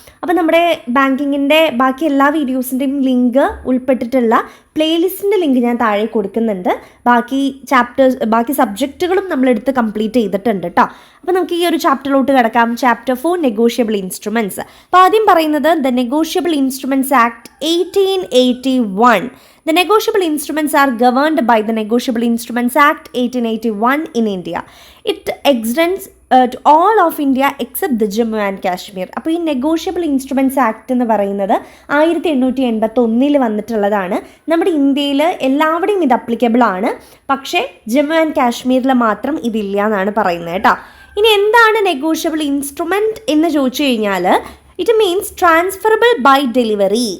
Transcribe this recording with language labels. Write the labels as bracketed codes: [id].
[ml] അപ്പോൾ നമ്മുടെ ബാങ്കിങ്ങിൻ്റെ ബാക്കി എല്ലാ വീഡിയോസിൻ്റെയും ലിങ്ക് ഉൾപ്പെട്ടിട്ടുള്ള പ്ലേലിസ്റ്റിൻ്റെ ലിങ്ക് ഞാൻ താഴെ കൊടുക്കുന്നുണ്ട്. ബാക്കി സബ്ജക്റ്റുകളും നമ്മളെടുത്ത് കംപ്ലീറ്റ് ചെയ്തിട്ടുണ്ട് കേട്ടോ. അപ്പോൾ നമുക്ക് ഈ ഒരു ചാപ്റ്ററിലോട്ട് കിടക്കാം. Chapter 4 negotiable instruments. അപ്പോൾ ആദ്യം പറയുന്നത് the negotiable instruments act 1881. [en] The negotiable instruments are governed by the Negotiable Instruments Act 1881 in India. It extends to all of India except the Jammu and Kashmir. [ml] അപ്പോൾ ഈ നെഗോഷ്യബിൾ ഇൻസ്ട്രുമെൻറ്റ്സ് ആക്ട് എന്ന് പറയുന്നത് 1881 വന്നിട്ടുള്ളതാണ്. നമ്മുടെ ഇന്ത്യയിൽ എല്ലാവിടെയും ഇത് അപ്ലിക്കബിൾ ആണ്, പക്ഷേ ജമ്മു ആൻഡ് കാശ്മീരിൽ മാത്രം ഇതില്ല എന്നാണ് പറയുന്നത് കേട്ടോ. ഇനി എന്താണ് നെഗോഷ്യബിൾ ഇൻസ്ട്രുമെൻറ്റ് എന്ന് ചോദിച്ചു കഴിഞ്ഞാൽ [en] It means transferable by delivery.